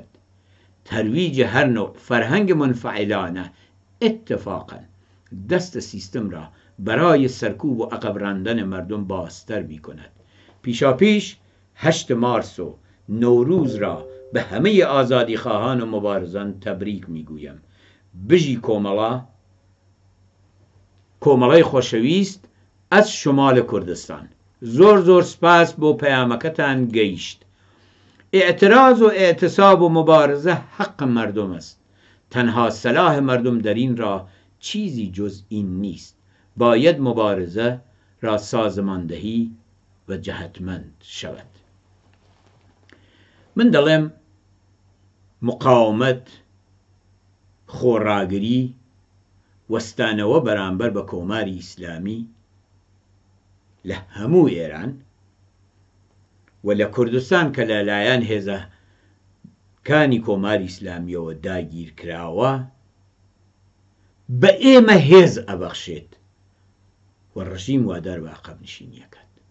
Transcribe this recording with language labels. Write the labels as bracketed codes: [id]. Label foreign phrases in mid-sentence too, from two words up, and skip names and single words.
[fa] ترویج هر نوع فرهنگ منفعلانه اتفاقا دست سیستم را برای سرکوب و عقب راندن مردم بازتر می کند. پیشاپیش 8 مارس و نوروز را به همه آزادی خواهان و مبارزان تبریک می گویم. [ckb] بژی کۆمەڵای خۆشەویست [fa] از شمال کردستان. [ckb] زۆر سپاس بۆ پەیامەکەتان گەیشت. [fa] اعتراض و اعتصاب و مبارزه حق مردم است. تنها صلاح مردم در این راه چیزی جز این نیست. باید مبارزه را سازماندهی و جهتمند شود. [ckb] من دەڵێم مقاومت، خۆڕاگری، وەستانەوە بەرامبەر بە کۆماری ئیسلامی لە هەموو ئێران و لە کوردستان کە لەلایەن هێزەکانی کۆماری ئیسلامیەوە داگیر کراوە بە ئێمە هێز ئەبەخشێت و ڕژیم وادار بە عەقەبنشینیەکات.